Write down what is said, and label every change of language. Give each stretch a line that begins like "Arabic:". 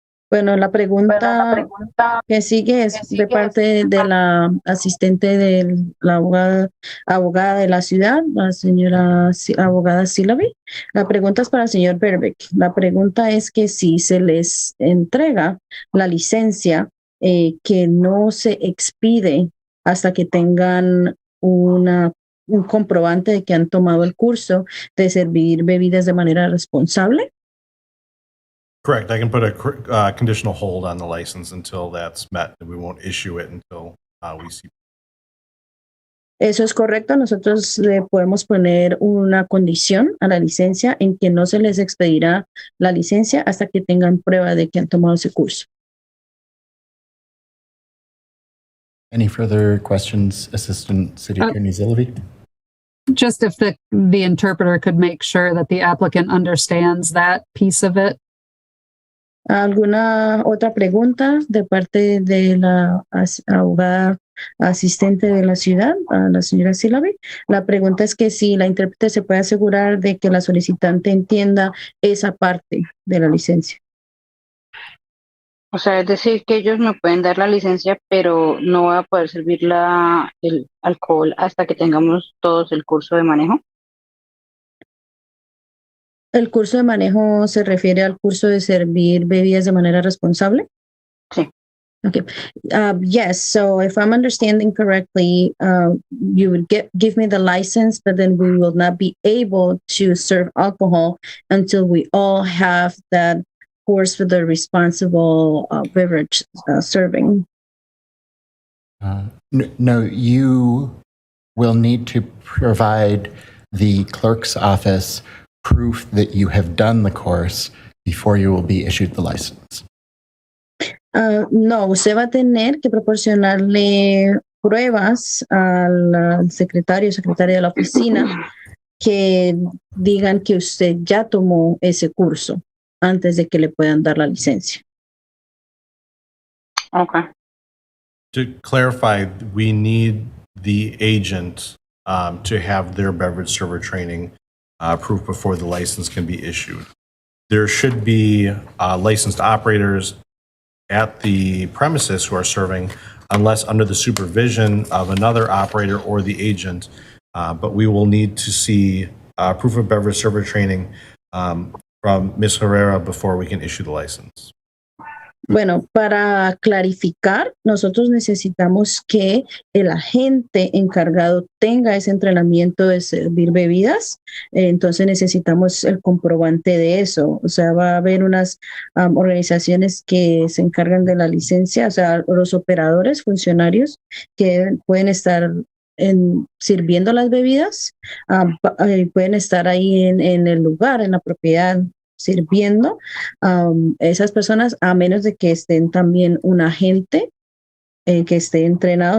Spanish: Bueno, la pregunta que sigue es de parte de la asistente de la abogada de la ciudad, la señora abogada Silavi. La pregunta es para el señor Verbeek. La pregunta es que si se les entrega la licencia que no se expide hasta que tengan un comprobante de que han tomado el curso de servir bebidas de manera responsable.
English: Correct. I can put a conditional hold on the license until that's met. We won't issue it until we see.
Spanish: Eso es correcto. Nosotros le podemos poner una condición a la licencia en que no se les expedirá la licencia hasta que tengan prueba de que han tomado ese curso.
English: Any further questions, Assistant City Attorney Zellaby? Just if the interpreter could make sure that the applicant understands that piece of it.
Spanish: ¿Alguna otra pregunta de parte de la abogada asistente de la ciudad, a la señora Silavi? La pregunta es que si la intérprete se puede asegurar de que la solicitante entienda esa parte de la licencia. O sea, es decir, que ellos me pueden dar la licencia, pero no voy a poder servir el alcohol hasta que tengamos todos el curso de manejo. ¿El curso de manejo se refiere al curso de servir bebidas de manera responsable? Sí.
English: Okay. Yes. So if I'm understanding correctly, you would give me the license, but then we will not be able to serve alcohol until we all have that course for the responsible beverage serving. No, you will need to provide the clerk's office proof that you have done the course before you will be issued the license.
Spanish: No, usted va a tener que proporcionarle pruebas al secretaria de la oficina que digan que usted ya tomó ese curso antes de que le puedan dar la licencia.
English: Okay. To clarify, we need the agent to have their beverage server training proof before the license can be issued. There should be licensed operators at the premises who are serving, unless under the supervision of another operator or the agent. But we will need to see proof of beverage server training from Ms. Herrera before we can issue the license.
Spanish: Bueno, para clarificar, nosotros necesitamos que el agente encargado tenga ese entrenamiento de servir bebidas. Entonces necesitamos el comprobante de eso. O sea, va a haber unas organizaciones que se encargan de la licencia, o sea, los operadores, funcionarios que pueden estar sirviendo las bebidas, pueden estar ahí en el lugar, en la propiedad, sirviendo esas personas, a menos de que estén también un agente que esté entrenado.